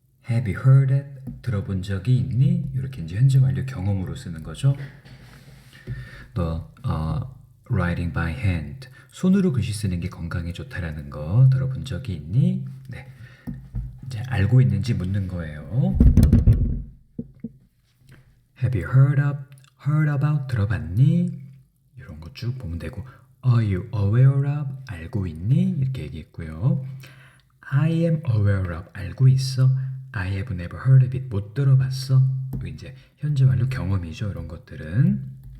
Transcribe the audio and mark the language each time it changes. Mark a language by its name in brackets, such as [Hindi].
[English] Have you heard it? [Korean] 들어본 적이 있니? 이렇게 이제 현재 완료 경험으로 쓰는 거죠. 또 [English] writing by hand. [Korean] 손으로 글씨 쓰는 게 건강에 좋다라는 거 들어본 적이 있니? 네. 이제 알고 있는지 묻는 거예요. [English] Have you heard about [Korean] 들어봤니? 이런 거 쭉 보면 되고 [English] Are you aware of [Korean] 알고 있니? 이렇게 얘기했고요. [English] I am aware of [Korean] 알고 있어. [English] I have never heard of it [Korean] 못 들어봤어. 이게 이제 현재 완료 경험이죠. 이런 것들은.